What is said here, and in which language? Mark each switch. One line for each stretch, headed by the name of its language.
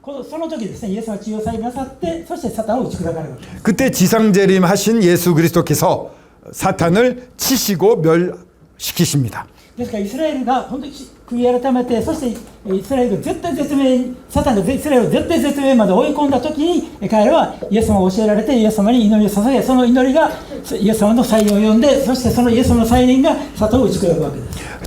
Japanese: その時ですね、イエスは地上再臨なさって、そしてサタンを打ち砕かれる。
Korean: 그때 지상재림 하신 예수 그리스도께서 사탄을 치시고 멸시키십니다.
Japanese: ですからイスラエルが本当に悔い改めて、そしてイスラエルが絶対絶命、サタンがイスラエルを絶対絶命まで追い込んだ時に、彼らはイエス様を教えられてイエス様に祈りを捧げ、その祈りがイエス様の再臨を呼んで、そしてそのイエス様の再臨がサタンを打ち砕くわけです。